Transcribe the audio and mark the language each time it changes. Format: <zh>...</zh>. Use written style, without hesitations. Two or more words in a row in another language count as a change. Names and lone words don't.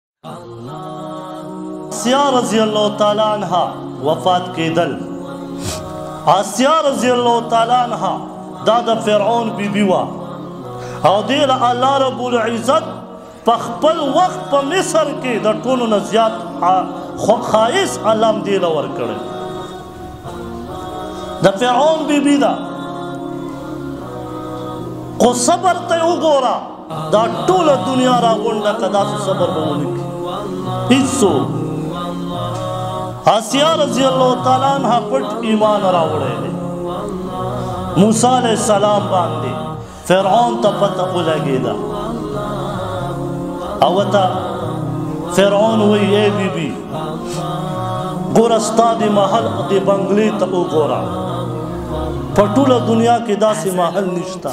<ps>آسیہ</ps> <ar>رضی اللہ تعالیٰ عنہ</ar> <ps>وفات کېدل. آسیہ</ps> <ar>رضی اللہ تعالیٰ عنہ</ar> <ps>دا د فرعون بی بی وا او دې له</ps> <ar>الله رب العزت</ar> <ps>په خپل وخت په مصر کې د ټولو نه زیات خایس علم دې له ورکړی. د فرعون بی بی ده خو صبر ته وګوره دا ټوله دنیا راغونډه که داسې صبر به ونه کړي هېڅوک. آسیہ</ps> <ar>رضی اللہ تعالیٰ عنہ</ar> <ps>پټ ایمان راوړی دی موسی</ps> <ar>علیہ السلام</ar> <ps>باندې. فرعون ته پته ولګېده او ورته فرعون وایي ای بی بی ګوره ستا د محل د بنګلې ته وګوره په ټوله دنیا کې داسې محل نشته.</ps>